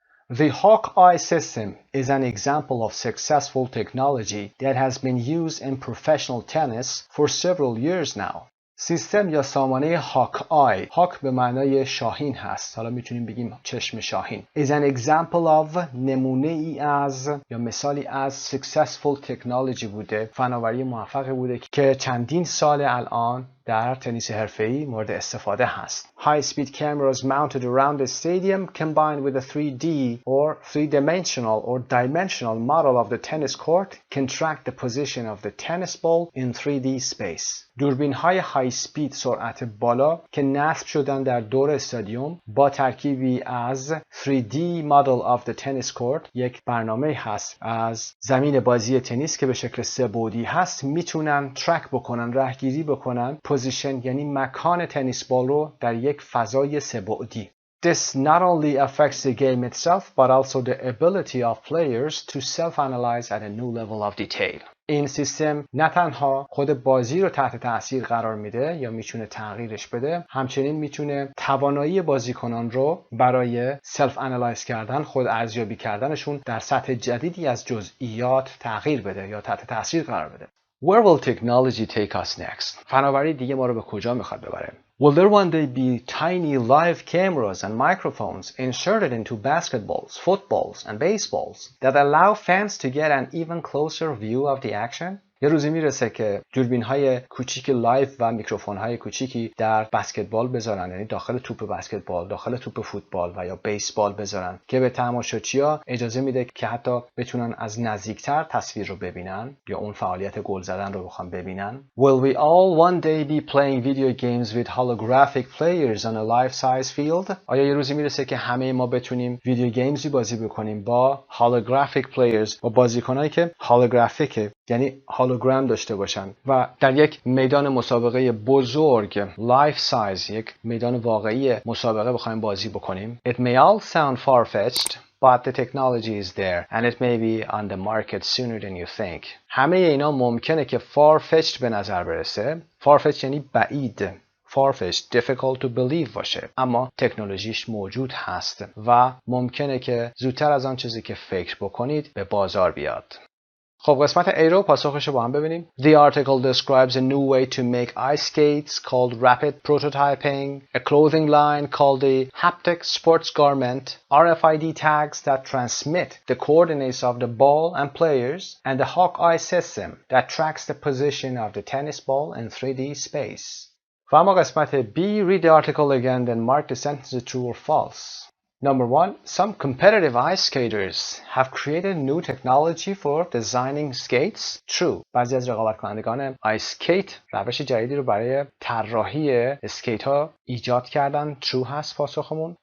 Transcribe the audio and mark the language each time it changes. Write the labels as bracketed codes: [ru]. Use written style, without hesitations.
[en] The Hawkeye system is an example of successful technology that has been used in professional tennis for several years now. [fa] سیستم یا سامانه هاکآی، هاک به معنای شاهین هست، حالا میتونیم بگیم چشم شاهین. [en] is an example of [fa] نمونه ای از یا مثالی از [en] successful technology [fa] بوده، فناوری موفقی بوده که چندین سال الان در تنیس حرفه‌ای مورد استفاده هست. [en] High-speed cameras mounted around the stadium combined with a 3D or three-dimensional or dimensional model of the tennis court can track the position of the tennis ball in 3D space. [fa] دوربین‌های های سپید سرعت بالا که نصب شدن در دور استادیوم با ترکیبی از [en] 3D model of the tennis court، [fa] یک برنامه هست از زمین بازی تنیس که به شکل سه بعدی هست، میتونن ترک بکنن، رهگیری بکنن پوزیشن یعنی مکان تنیس بال رو در یک فضای سه بعدی. [en] This not only affects the game itself but also the ability of players to self-analyze at a new level of detail. [fa] این سیستم نه تنها خود بازی رو تحت تاثیر قرار میده یا میتونه تغییرش بده، همچنین میتونه توانایی بازیکنان رو برای سلف انالایز کردن، خود ارزیابی کردنشون در سطح جدیدی از جزئیات تغییر بده یا تحت تاثیر قرار بده. [en] Where will technology take us next? [fa] فناوری دیگه ما رو به کجا میخواد ببره؟ [en] Will there one day be tiny live cameras and microphones inserted into basketballs, footballs, and baseballs that allow fans to get an even closer view of the action? [fa] یه روزی میرسه که دوربین‌های کوچیک لایو و میکروفون‌های کوچیکی در بسکتبال بذارن، یعنی داخل توپ بسکتبال، داخل توپ فوتبال و یا بیسبال بذارن که به تماشاچی‌ها اجازه میده که حتی بتونن از نزدیکتر تصویر رو ببینن یا اون فعالیت گل زدن رو بخوام ببینن. [en] Will we all one day be playing video games with holographic players on a life-size field? [fa] آیا یه روزی میرسه که همه ما بتونیم ویدیو گیمزی بازی بکنیم با [en] holographic players، [fa] با بازیکنایی که هولوگرافیکه، یعنی هولوگرام داشته باشن و در یک میدان مسابقه بزرگ لایف سایز، یک میدان واقعی مسابقه بخوایم بازی بکنیم. [en] It may all sound far-fetched but the technology is there and it may be on the market sooner than you think. [fa] همه اینا ممکنه که far-fetched به نظر برسه. far-fetched یعنی بعید، far-fetched [en] difficult to believe [fa] باشه، اما تکنولوژیش موجود هست و ممکنه که زودتر از آن چیزی که فکر بکنید به بازار بیاد. خب قسمت A رو پاسخش رو با هم ببینیم. [en] The article describes a new way to make ice skates called rapid prototyping, a clothing line called the haptic sports garment, RFID tags that transmit the coordinates of the ball and players, and the Hawkeye system that tracks the position of the tennis ball in 3D space. [fa] و اما قسمت [en] B, read the article again then mark the sentences true or false. Number 1. Some competitive ice skaters have created new technology for designing skates. True. [fa] بعضی از رقابت کنندگان آیس اسکیت روش جدیدی رو برای طراحی اسکیت ها ایجاد کردن. True هست پاسخمون.